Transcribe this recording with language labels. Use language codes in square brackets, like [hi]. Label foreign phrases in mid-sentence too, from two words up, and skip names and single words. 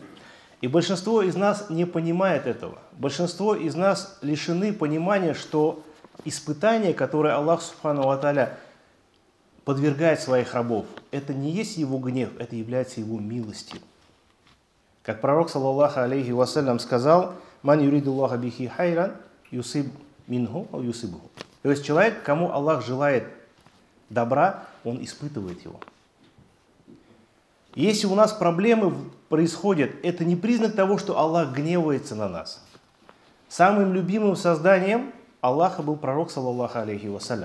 [ru] И большинство из нас не понимает этого. Большинство из нас лишены понимания, что испытания, которые Аллах [ar] سبحانه وتعالى [ru] подвергает своих рабов, это не есть его гнев, это является его милостью. Как пророк, [ar] صلى الله عليه وسلم, сказал: «من يرد الله به خيرا يصب منه أو يصبه». [ru] То есть человек, кому Аллах желает добра, он испытывает его. Если у нас проблемы происходят, это не признак того, что Аллах гневается на нас. Самым любимым созданием Аллаха был пророк, [ar] صلى الله عليه وسلم.